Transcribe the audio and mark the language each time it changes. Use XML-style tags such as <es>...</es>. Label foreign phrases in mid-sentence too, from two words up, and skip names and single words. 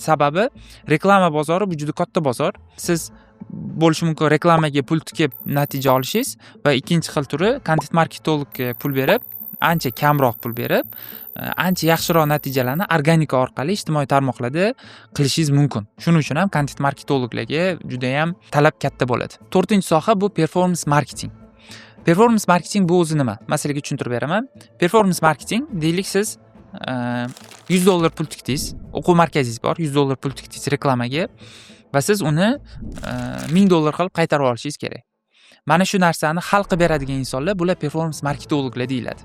<uz>Sababi reklama bozori bu juda katta bozor. Siz bo'lishi mumkin reklamaga pul tikib natija olishingiz va ikkinchi xil turi content marketologga pul berib, ancha kamroq pul berib, ancha yaxshiroq natijalarni organika orqali ijtimoiy tarmoqlarda qilishingiz mumkin. Shuning uchun ham content marketologlarga juda ham talab katta bo'ladi. To'rtinchi soha bu</uz> <en>performance marketing. Performance marketing</en> <uz>bu o'zi nima? Masalaga tushuntirib beraman.</uz> <en>Performance marketing,</en> <uz>deylik, siz $100 pul tikdingiz, o'quv markazingiz bor, $100 pul tikdingiz reklamaga va siz uni $1000 qilib qaytarib olishingiz kerak. Mana shu narsani hal qilib beradigan insonlar bular performance marketologlar deyiladi.</uz>